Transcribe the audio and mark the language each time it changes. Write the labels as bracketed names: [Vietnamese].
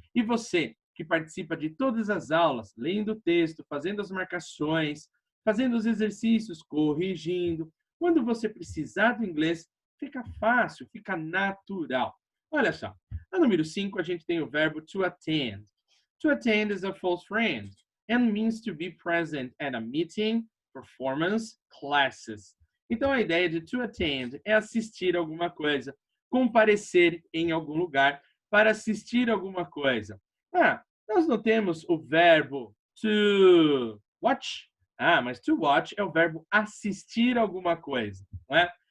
[Portuguese] E você, que participa de todas as aulas, lendo o texto, fazendo as marcações, fazendo os exercícios, corrigindo. Quando você precisar do inglês, fica fácil, fica natural. Olha só, a número 5, a gente tem o verbo to attend. [English] To attend is a false friend and means to be present at a meeting, performance, classes. [Portuguese] Então, a ideia de to attend é assistir alguma coisa, comparecer em algum lugar para assistir alguma coisa. Ah, nós não temos o verbo to watch. Ah, mas to watch é o verbo assistir alguma coisa, não é?